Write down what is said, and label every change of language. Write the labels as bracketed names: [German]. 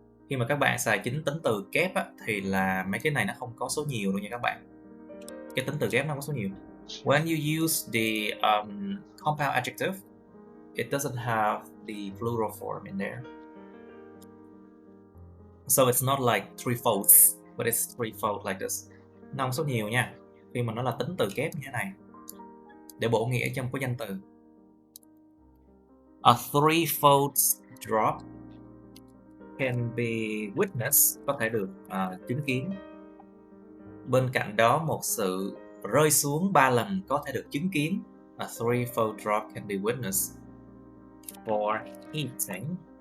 [Vietnamese] Khi mà các bạn xài chính tính từ kép á, thì là mấy cái này nó không có số nhiều đâu nha các bạn. Cái tính từ kép nó không có số nhiều. [English] When you use the compound adjective, it doesn't have the plural form in there. So it's not like three-fourths, but it's threefold like this. [Vietnamese] Nó không số nhiều nha. Khi mà nó là tính từ kép như thế này, để bổ nghĩa trong cái danh từ. [English] A threefold drop can be witnessed, có thể được chứng kiến. [Vietnamese] Bên cạnh đó, một sự rơi xuống 3 lần có thể được chứng kiến. [English] A threefold drop can be witnessed for heating.